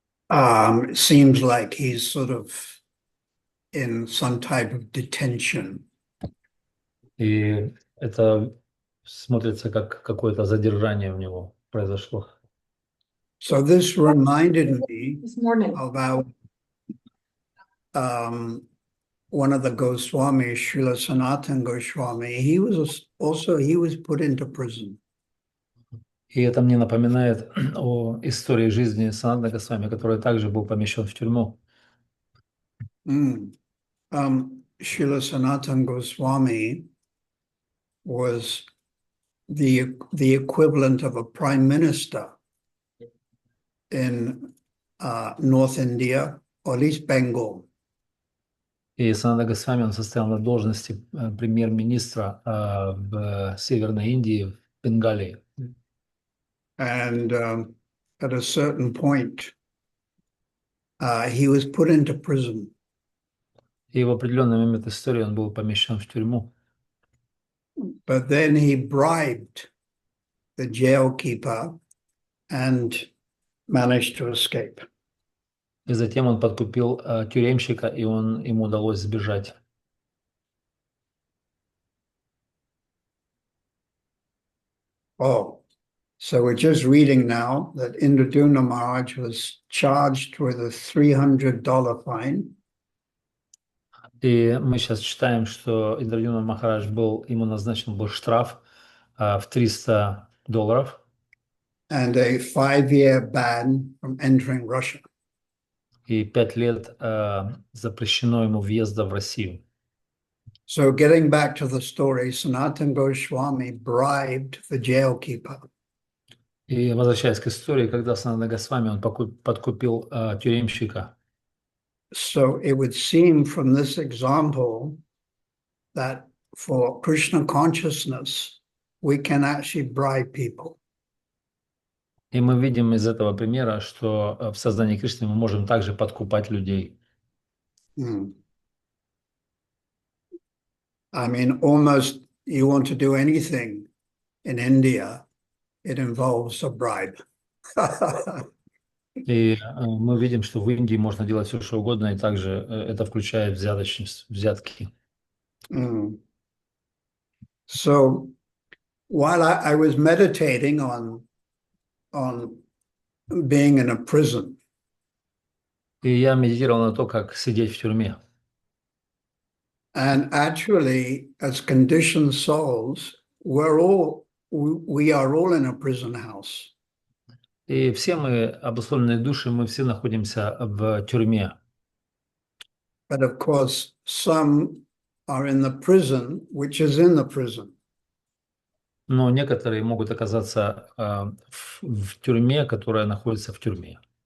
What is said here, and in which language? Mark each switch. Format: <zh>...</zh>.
<en>It seems like he's sort of in some type of detention.</en> <ru>И это смотрится как какое-то задержание у него произошло.</ru> <en>So this reminded me of our one of the Goswami, Srila Sanatana Goswami. He was put into prison.</en> <ru>И это мне напоминает о истории жизни Санатана Госвами, который также был помещен в тюрьму.</ru> <en>Srila Sanatana Goswami was the equivalent of a prime minister in North India, or at least Bengal.</en> <ru>И Санатана Госвами, он состоял на должности премьер-министра в Северной Индии, в Бенгалии.</ru> <en>And at a certain point, he was put into prison.</en> <ru>И в определенный момент истории он был помещен в тюрьму.</ru> <en>But then he bribed the jailkeeper and managed to escape.</en> <ru>И затем он подкупил тюремщика, и ему удалось сбежать.</ru> <en>Oh, so we're just reading now that Indradumna Maharaj was charged with a $300 fine.</en> <ru>И мы сейчас читаем, что Индрадюмна Махарадж ему назначен был штраф в $300.</ru> <en>And a 5-year ban from entering Russia.</en> <ru>И 5 лет запрещено ему въезда в Россию.</ru> <en>So getting back to the story, Sanatana Goswami bribed the jailkeeper.</en> <ru>И возвращаясь к истории, когда Санатана Госвами он подкупил тюремщика.</ru> <en>So it would seem from this example that for Krishna consciousness, we can actually bribe people.</en> <ru>И мы видим из этого примера, что в создании Кришны мы можем также подкупать людей.</ru> <en>I mean, almost you want to do anything in India, it involves a bribe.</en> <ru>И мы видим, что в Индии можно делать все, что угодно, и также это включает взятки.</ru> <en>So while I was meditating on being in a prison,</en> <ru>И я медитировал на то, как сидеть в тюрьме.</ru> <en>And actually, as conditioned souls, we are all in a prison house.</en> <ru>И все мы, обусловленные души, мы все находимся в тюрьме.</ru> <en>But of course, some are in the prison, which is in the prison.</en> <ru>Но некоторые могут оказаться в тюрьме, которая находится в тюрьме.</ru>